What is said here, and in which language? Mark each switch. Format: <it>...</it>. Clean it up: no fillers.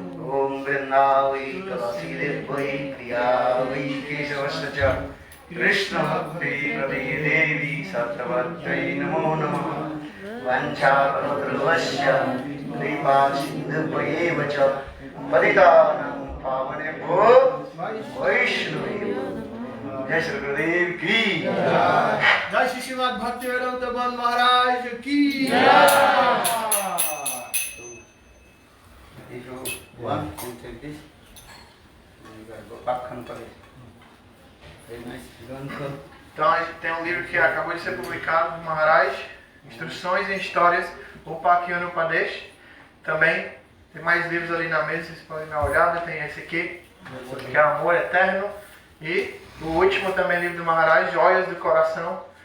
<sa>ओम वृंदावै तुलसीदेवै प्रियावै केशवस्य च कृष्ण भक्ति प्रदे देवी सत्यवत्यै नमो नमः वंशाकल्पतरुश्च कृपा सिन्धुभ्येव च पतितानां पावनेभ्यो वैष्णवेभ्यो जय श्री गुरुदेव की</sa> <hi>जय श्री श्रीमद् भक्तिवेदांत भगवान महाराज की</hi> <en>If you want, you take this. Then you gotta go back and play. Very nice.</en> <pt>Então a gente tem um livro que acabou de ser publicado do Maharaj, Instruções em Histórias, Upakhyan Upadesh. Também tem mais livros ali na mesa, vocês podem dar uma olhada. Tem esse aqui, que é Amor Eterno. E o último também livro do Maharaj, Joias do Coração.</pt>